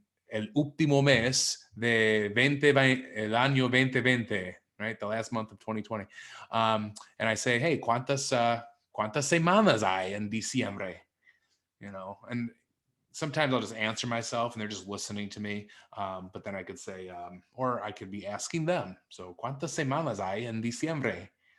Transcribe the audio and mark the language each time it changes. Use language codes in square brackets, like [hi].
[es] El último mes de el año 2020, [en] right? The last month of 2020. And I say, hey, [es] ¿cuántas semanas hay en diciembre? [en] And sometimes I'll just answer myself and they're just listening to me. But then I could say, or I could be asking them. [es] So, ¿cuántas semanas hay en diciembre?